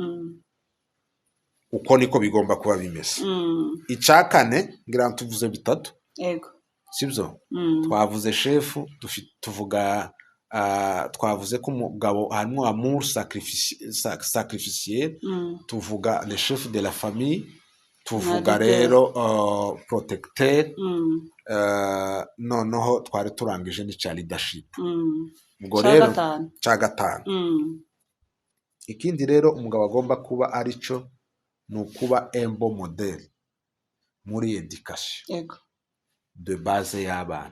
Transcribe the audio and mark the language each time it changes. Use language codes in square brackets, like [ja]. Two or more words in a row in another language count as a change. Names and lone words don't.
[rn] Uko niko bigomba kuba bimeze. Icya kane ngira tuvuze bitatu, sibyo? Twavuze shefu, tuvuga twavuze ko umugabo harimo [fr] amour sacrificiel, [rn] tuvuga [fr] le chef de la famille, [rn] tuvuga rero protecteur, noneho twari turangije n'icya leadership. Ubwo rero cya gatanu, ikindi rero umugabo agomba kuba arico ni ukuba embo model muri [fr] education de base [rn] y'abana.